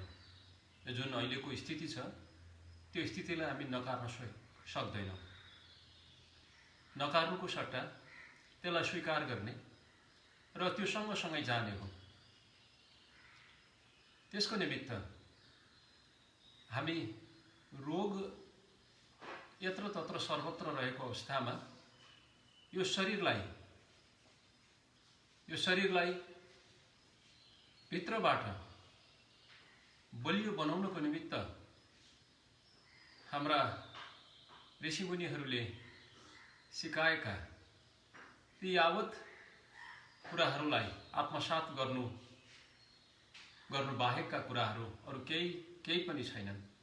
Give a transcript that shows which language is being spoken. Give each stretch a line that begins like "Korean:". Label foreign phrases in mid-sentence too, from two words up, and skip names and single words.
Nepali: यो जुन अहिलेको स्थिति छ त्यो स्थितिलाई हामी नकार्न सक्दैनौँ। नकार्नुको सट्टा त्यसलाई स्वीकार गर्ने र त्यो सँगसँगै जाने हो। त्यसको निमित्त हामी रोग
Sanskrit: यत्र तत्र सर्वत्र
Nepali: रहेको अवस्थामा यो शरीरलाई भित्रबाट बलियो बनाउनको निमित्त हाम्रा ऋषिमुनिहरूले सिकाएका ती यावत कुराहरूलाई आत्मसात गर्नु बाहेकका कुराहरू अरू केही पनि छैनन्।